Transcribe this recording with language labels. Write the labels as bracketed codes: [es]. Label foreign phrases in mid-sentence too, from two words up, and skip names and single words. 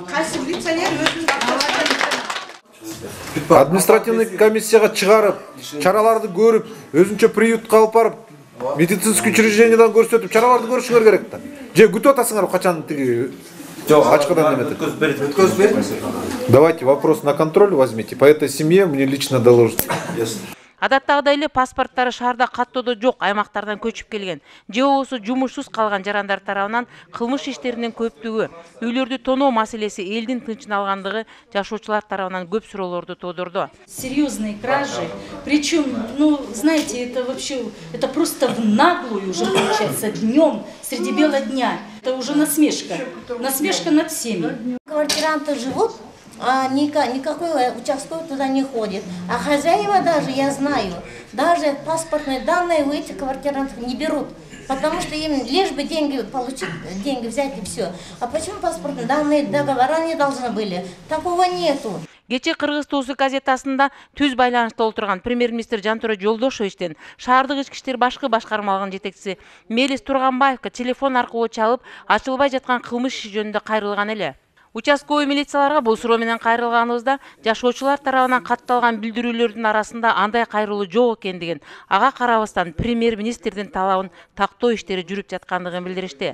[ky] Кайсы милиционер өзүнүн акчасына административный комиссияга чыгарып, чараларды көрүп, өзүнчө приютка алып барып, медицинский учреждениедан көрсөтүп, чараларды көрүшүңөр керек да. Же күтүп атасыңар качан тиги ачкыдан эметет. [ru] Давайте вопрос на контроль возьмите. По этой семье мне лично доложите. [ky] Адаттагыдай эле паспорттары шаарда каттоодо жок аймактардан көчүп келген, же болбосо жумушсуз калган жарандар тарабынан кылмыш иштеринин көптүгү, үйлөрдү тоноо маселеси элдин тынчын алгандыгы жашоочулар тарабынан көп суроолорду туудурду. [ru] Серьезные кражи, причем, знаете, это вообще, это просто в наглую уже получается днем среди бела дня. Это уже насмешка над всеми. Квартиранты живут, а никакой участковый туда не ходит. А хозяева даже, я знаю, даже паспортные данные у этих квартирантов не берут. Потому что им лишь бы деньги получить, деньги взять и все. А почему паспортные данные, договора не должны были? Такого нету. [ky] Кече Кыргыз Туусу газетасында түз байланышта олтурган премьер-министр Жантөре Жолдошевичтен шаардык ички иштер башкы башкармалыгынын жетекчиси Мелис Турганбаевка телефон аркылуу чалып, ачылбай жаткан кылмыш иши жөнүндө кайрылган эле. Участковый милицияларга бул суроо менен кайрылганыбызда жашоочулар тарабынан катталган билдирүүлөрдүн арасында андай кайрылуу жок экендигин, ага карабастан премьер-министрдин талабын тактоо иштери жүрүп жаткандыгын билдиришти.